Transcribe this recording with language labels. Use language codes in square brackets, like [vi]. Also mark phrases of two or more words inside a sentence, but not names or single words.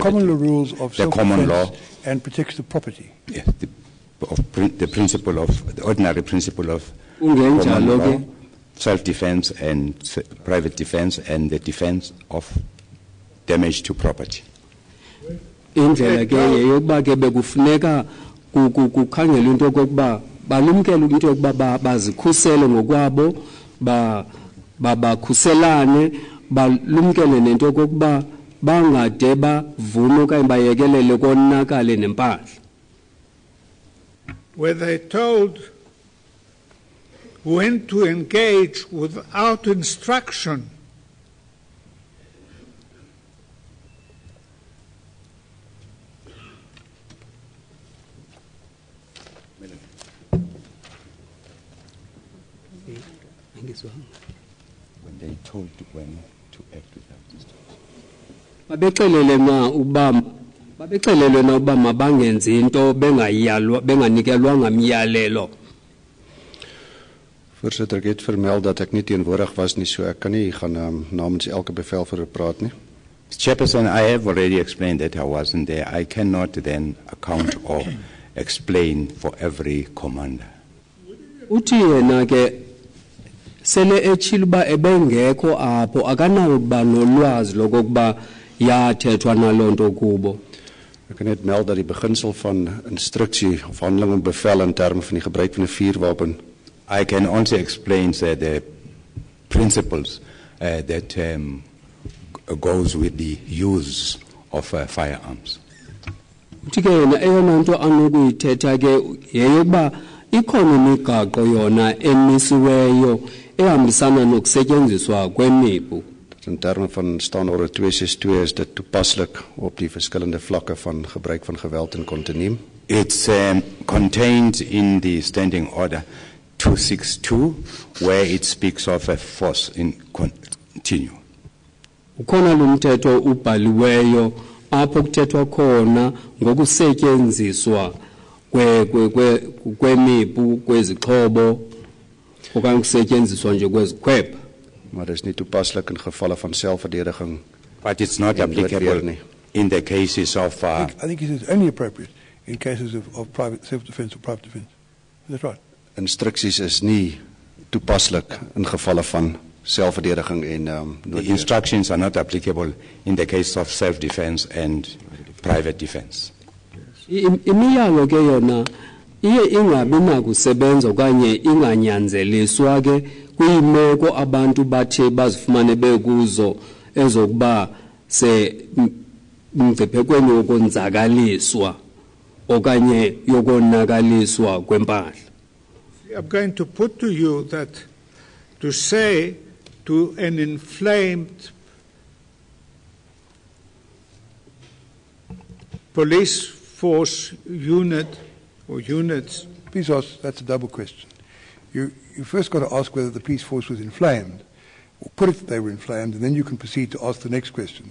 [en] Common law rules of the common law and protects the property. Yes, the ordinary principle of common law, self-defense and private defense, and the defense of damage to property. [xh] Indlela ke yeyokuba ke bekufuneka kukhangelwa into yokuba balumkele into yokuba bazikhusele ngokwabo bakhuselane balumkele nento yokuba bangade bavume okanye bayekelele konakale nempahla. [en] Were they told when to engage without instruction? When they told when to act without instruction. [xh] Babexelelwe na uba mabangenzi into benganikelwanga myalelo. [af] Voorsitter, ek het vermeld dat ek nie teenwoordig was nie, so ek kan nie gaan namens elke bevelvoerder praat nie. [en] Chairperson, I have already explained that I wasn't there. I cannot then account or explain for every commander. [xh] Uthi yena ke sele etshilo uba ebengekho apho akanawo kuba nolwazi lokokuba yathethwa naloo nto kubo. [af] Ek kan net meld dat die beginsel van instruksie of handeling en bevel in terme van die gebruik van 'n vuurwapen. [en] I can also explain the principles that goes with the use of firearms. [xh] Uthi ke yena eyona nto anokuyithetha ke yeyokuba ikhona imigaqo yona emisiweyo ehambisana nokusetyenziswa kwemipu. [af] In termen van staanorde 262 is dit toepaslik op die verskillende vlakke van gebruik van geweld en kontiniem. [en] It's contained in the standing order 262, where it speaks of a force in continue. [xh] Ukhona lumthetho ubhaliweyo apho kuthethwa khona ngokusetyenziswa kwemipu kwezixhobo okanye ukusetyenziswa nje kwezikhwepha. [af] Maar dit is nie toepaslik in gevalle van selfverdediging. [en] But it's not applicable in the cases of... I think it is only appropriate in cases of private self-defense or private defense. Is that right? [af] Instruksies is nie toepaslik in gevalle van selfverdediging en [en] the instructions are not applicable in the case of self-defense and private defense. [xh] Imiyalo ke yona iye ingabi nakusebenza okanye inganyanzeliswa ke kwiimeko abantu bathe bazifumane bekuzo ezokuba se mngciphekweni wokonzakaliswa okanye yokonakaliswa kwempahla. [en] I'm going to put to you that to say to an inflamed police force unit or units. Bezos, that's a double question. You first got to ask whether the police force was inflamed, or put it that they were inflamed, and then you can proceed to ask the next question.